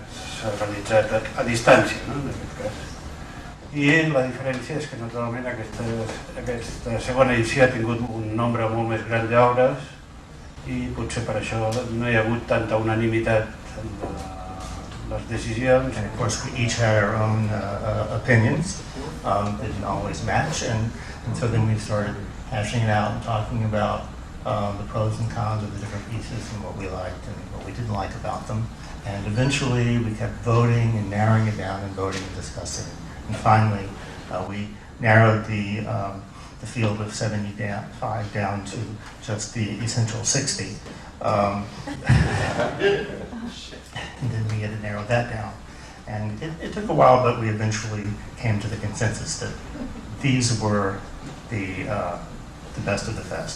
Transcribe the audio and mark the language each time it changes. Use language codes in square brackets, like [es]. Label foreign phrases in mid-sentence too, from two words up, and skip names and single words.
[ca] S'ha realitzat a distància, no? En aquest cas. I la diferència és que naturalment aquesta segona edició ha tingut un nombre molt més gran d'obres i potser per això no hi ha hagut tanta unanimitat en les decisions. [en] And of course we each had our own opinions that didn't always match, and so then we started hashing it out and talking about the pros and cons of the different pieces and what we liked and what we didn't like about them. And eventually we kept voting and narrowing it down and voting and discussing. And finally we narrowed the field of 75 down to just the essential 60. And then we had to narrow that down. And it took a while, but we eventually came to the consensus that these were the best of the best.